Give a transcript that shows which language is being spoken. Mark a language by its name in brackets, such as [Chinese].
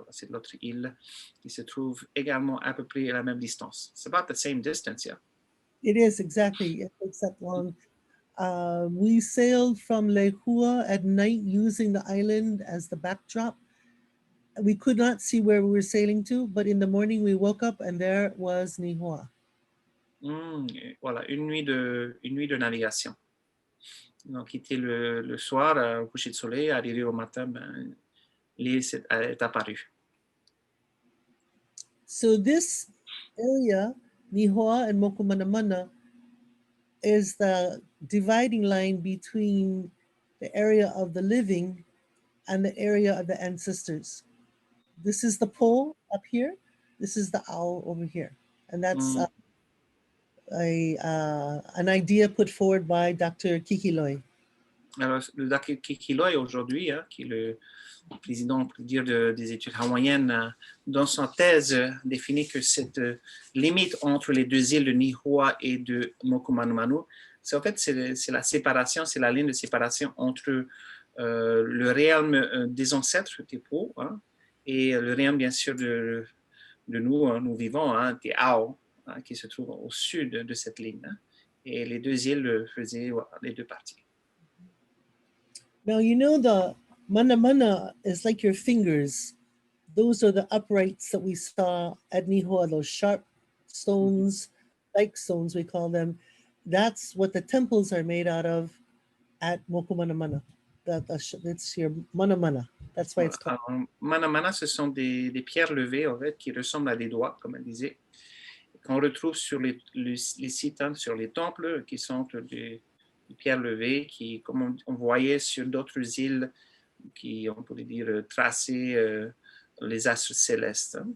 [French] C'est l'autre île qui se trouve également à peu près à la même distance. [English] It's about the same distance, yeah. It is, exactly. It takes that long. We sailed from Lehua at night using the island as the backdrop. We could not see where we were sailing to, but in the morning we woke up and there was Lihua. [French] Voilà, une nuit de navigation. Donc, quitté le soir, au coucher de soleil, arrivé au matin, l'île est apparue. [English] So this area, Lihua and Mokumanamana, is the dividing line between the area of the living and the area of the ancestors. This is the pole up here. This is the owl over here. And that's an idea put forward by Dr. Kikiloi. [French] Alors, le Dr. Kikiloi aujourd'hui, qui est le président, on peut dire, des études hawaïennes, dans sa thèse, définit que cette limite entre les deux îles de Lihua et de Mokumanamana, en fait, c'est la séparation, c'est la ligne de séparation entre le réel des ancêtres, Tepo, et le réel, bien sûr, de nous, nous vivons, des Ao, qui se trouve au sud de cette ligne. Et les deux îles faisaient les deux parties. [English] Now, you know, the mana is like your fingers. Those are the uprights that we saw at Nihua, those sharp stones, like stones we call them. That's what the temples are made out of at Mokumanamana. That's your mana. That's why it's called. [French] Manamana, ce sont des pierres levées, en fait, qui ressemblent à des doigts, comme elle disait, qu'on retrouve sur les sites, sur les temples, qui sont des pierres levées, qui, comme on voyait sur d'autres îles, qui, on pourrait dire, tracer les astres célestes.